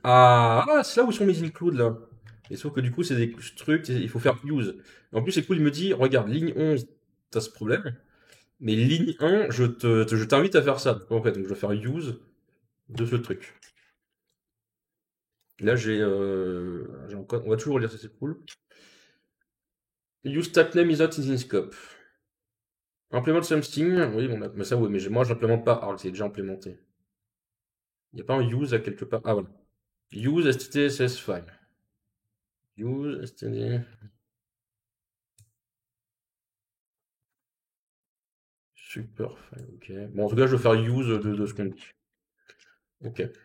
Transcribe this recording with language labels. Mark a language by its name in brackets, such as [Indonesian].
[French] Ah, c'est là où sont mes includes là. Et sauf que du coup, c'est des structs, et il faut faire use. En plus, c'est cool, il me dit, regarde, ligne 11, t'as ce problème. Mais ligne 1, je t'invite à faire ça. Donc, en fait, donc je vais faire use de ce truc. Là, j'ai encore, on va toujours lire ça, c'est cool. [English] Use type name is not in scope. Implement something, [French] oui, bon, mais ça, oui, mais moi, je l'implémente pas. Ah, c'est déjà implémenté. Il n'y a pas un use à quelque part. Ah, voilà. [English] Use STTSS file. Use STD. [French] Super fine, ok. Bon, en tout cas, je vais faire use de ce qu'on dit. Ok.